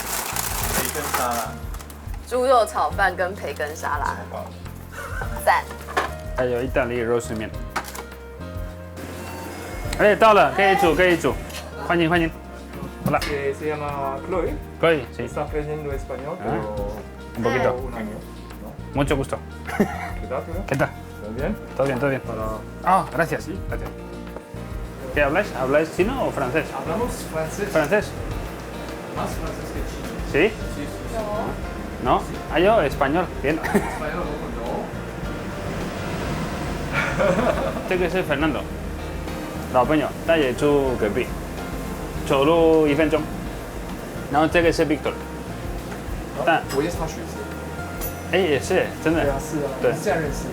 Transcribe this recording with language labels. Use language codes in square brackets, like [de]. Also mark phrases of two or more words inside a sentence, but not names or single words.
[zh] 培根沙拉。猪肉炒饭跟培根沙拉。赞。还有意大利肉丝面。哎，到了，可以煮，可以煮。欢迎欢迎。好了。 [es] Se llama Chloe. [zh] 可以，sí. [es] Está aprendiendo español, pero Un poquito. un año. Mucho gusto. ¿Qué tal? ¿Qué tal? ¿Todo bien? Todo bien, todo bien. Ah, gracias. Gracias. ¿Qué habláis? ¿Habláis chino o francés? Hablamos francés. ¿Francés? Más francés que chino. ¿Sí? Sí, sí. ¿No? Ah, yo español. Bien. Español no. [zh] 这个是 Fernando， 老朋友，他也住隔壁，走路1分钟。然后这个是 Victor， 但我也是他学生。哎也是真的。对啊，是啊，对，是这样认识的。